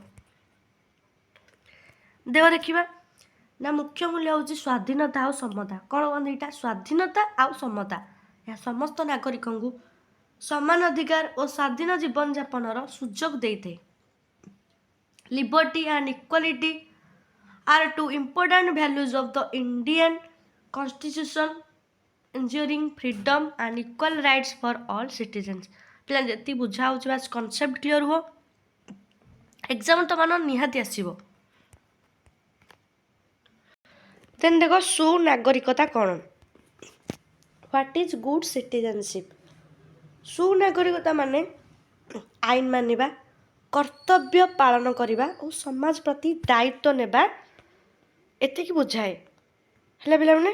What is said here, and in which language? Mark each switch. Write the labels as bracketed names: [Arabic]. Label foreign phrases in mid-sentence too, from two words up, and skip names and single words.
[Odia] ଦେହ ଦେଖିବା ନା ମୁଖ୍ୟ ମୂଲ୍ୟ ହେଉଛି ସ୍ୱାଧୀନତା ଆଉ ସମତା। କ'ଣ କହନ୍ତି ଏଇଟା? ସ୍ୱାଧୀନତା ଆଉ ସମତା। ଏହା ସମସ୍ତ ନାଗରିକଙ୍କୁ ସମାନ ଅଧିକାର ଓ ସ୍ୱାଧୀନ ଜୀବନଯାପନର ସୁଯୋଗ ଦେଇଥାଏ। [English] Liberty and Equality are 2 important values of the Indian Constitution, ensuring freedom and equal rights for all citizens। [Odia] ପିଲା ଯେତିକି ବୁଝା ହେଉଛି ବାସ୍ [English] concept clear [Odia] ହୁଅ, ଏକ୍ଜାମ୍ ତ ମାନ ନିହାତି ଆସିବ। ଦେନ୍ ଦେଖ ସୁନାଗରିକତା କ'ଣ? [English] What is good citizenship? [Odia] ସୁନାଗରିକତା ମାନେ ଆଇନ ମାନିବା, କର୍ତ୍ତବ୍ୟ ପାଳନ କରିବା ଓ ସମାଜ ପ୍ରତି ଦାୟିତ୍ୱ ନେବା, ଏତିକି ବୁଝାଏ ହେଲା ପିଲାମାନେ।